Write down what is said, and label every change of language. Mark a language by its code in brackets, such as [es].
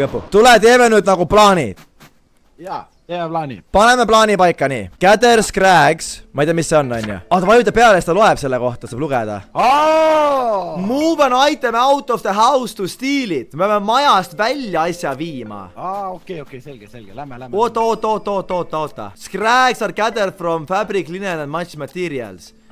[et] Tule, teeme nüüd nagu plaanid. Jaa, teeme plaani. Paneme plaani paika nii. Gather Scrags, ma ei tea, mis see on ju. Ta vajuta peale, siis ta loeb selle kohta, saab lugeda. [en] Move an item out of the house to steal it. [et] Me peame majast välja asja viima. Okei, selge. Lähme. Oota. [en] Scrags are gathered from fabric, linen and much materials.